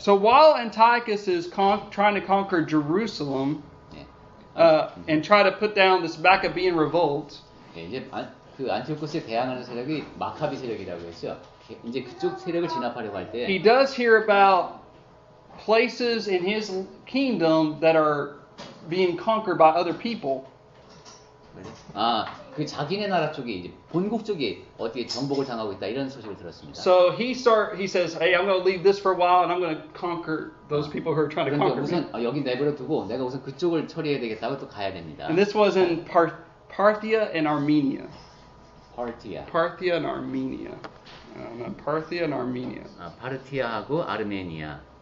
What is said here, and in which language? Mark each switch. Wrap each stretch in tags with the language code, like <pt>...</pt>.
<en>So while Antiochus is trying to conquer Jerusalem and try to put down this Maccabean revolt,</en> <ko>이제 그 안티오코스에 대항하는 세력이 마카비 세력이라고 했죠. 이제 그쪽 세력을 진압하려고 할 때</ko> <en>he does hear about places in his kingdom that are being conquered by other people.</en> <ko>그 자기네 나라 쪽에 이제 본국 쪽에 어디에 정복을 당하고 있다 이런 소식을 들었습니다.</ko> <en>So he says, "Hey, I'm going to leave this for a while, and I'm going to conquer those people who are trying to</en> <ko>그런데</ko> <en>conquer me."</en> <ko>우선 여기 내버려 두고 내가 우선 그쪽을 처리해야 되겠다고 또 가야 됩니다.</ko> <en>And this was in Parthia and Armenia.</en> <ko>파르티아.</ko> <en>Parthia and Armenia. Not Parthia and Armenia.</en> <ko>파르티아하고 아르메니아.</ko>